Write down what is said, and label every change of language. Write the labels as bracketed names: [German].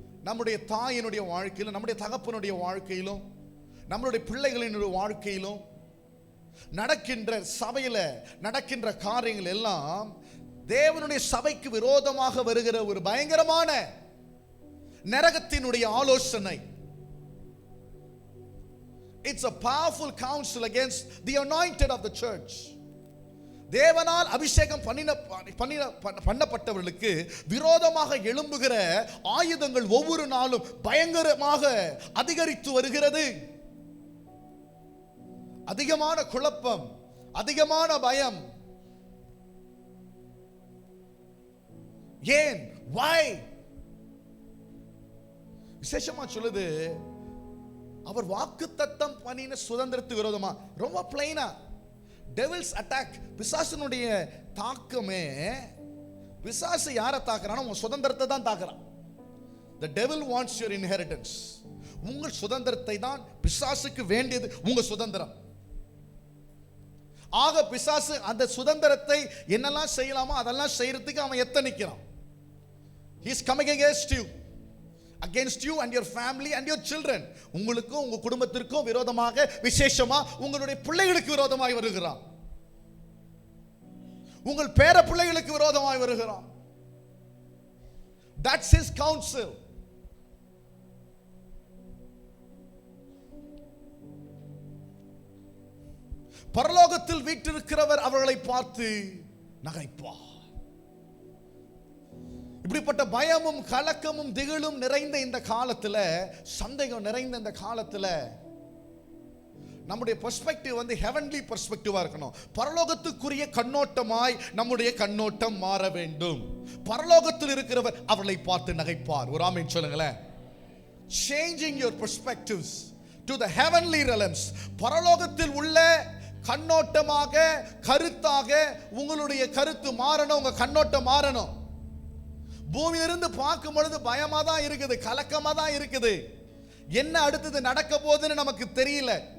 [Tamil] நம்முடைய தாயினுடைய வாழ்க்கையிலும், நம்முடைய தகப்பனுடைய வாழ்க்கையிலும், நம்மளுடைய பிள்ளைகளினுடைய வாழ்க்கையிலும் நடக்கின்ற சபையில நடக்கின்ற காரியங்கள் எல்லாம் தேவனுடைய சபைக்கு விரோதமாக வருகிற ஒரு பயங்கரமான நரகத்தினுடைய ஆலோசனை. [English] It's a powerful counsel against the anointed of the church. [Tamil] தேவனால் அபிஷேகம் பண்ணப்பட்டவர்களுக்கு விரோதமாக எழும்புகிற ஆயுதங்கள் ஒவ்வொரு நாளும் பயங்கரமாக அதிகரித்து வருகிறது. அதிகமான குழப்பம், அதிகமான பயம். ஏன்? [English] why? [Tamil] விசேஷமா சொல்லுது, அவர் வாக்குத்தத்தம் பண்ணின சுதந்திரத்துக்கு விரோதமா. ரொம்ப பிளைனா, [English] devil's attack, [Tamil] பிசாசினுடைய தாக்கமே, பிசாசு யாரை தாக்குறானோ உங்க சுதந்திரத்தை தான் தாக்குறான். [English] The devil wants your inheritance. [Tamil] உங்கள் சுதந்திரத்தை தான் பிசாசுக்கு வேண்டியது, உங்க சுதந்திரம். ஆக பிசாசு அந்த சுதந்திரத்தை என்னெல்லாம் செய்யலாமோ அதெல்லாம் செய்யறதுக்கு அவன் எத்தனிக்கிறான். [English] He is coming against you and your family and your children. [Tamil] உங்களுக்கும் உங்க குடும்பத்திற்கும் விரோதமாக, விசேஷமா உங்களுடைய பிள்ளைகளுக்கு விரோதமாய் வருகிறான். உங்கள் பேர பிள்ளைகளுக்கு விரோதமாய் வருகிறான். [English] That's his counsel. [Tamil] பரலோகத்தில் வீற்றிருக்கிறவர் அவர்களை பார்த்து நகைப்பார். இப்படிப்பட்ட பயமும் கலக்கமும் திகிலும் நிறைந்த இந்த காலத்துல, சந்தேகம் நிறைந்த இந்த காலத்துல நம்முடைய பெர்ஸ்பெக்டிவ் வந்து [English] heavenly பெர்ஸ்பெக்டிவா [Tamil] இருக்கணும். பரலோகத்துக்குரிய கண்ணோட்டமாய் நம்முடைய கண்ணோட்டம் மாற வேண்டும். பரலோகத்தில் இருக்கிறவர் அவளை பார்த்து நகைப்பார். ஒரு ஆமென் சொல்லுங்களேன். [English] Changing your perspectives to the heavenly realms. [Tamil] பரலோகத்தில் உள்ள கண்ணோட்டமாக, கருத்தாக உங்களுடைய கருத்து மாறணும், உங்க கண்ணோட்டம் மாறணும். பூமியிலிருந்து பார்க்கும் பொழுது பயமா தான் இருக்குது, கலக்கமா தான் இருக்குது. என்ன அடுத்தது நடக்க போகுதுன்னு நமக்கு தெரியல.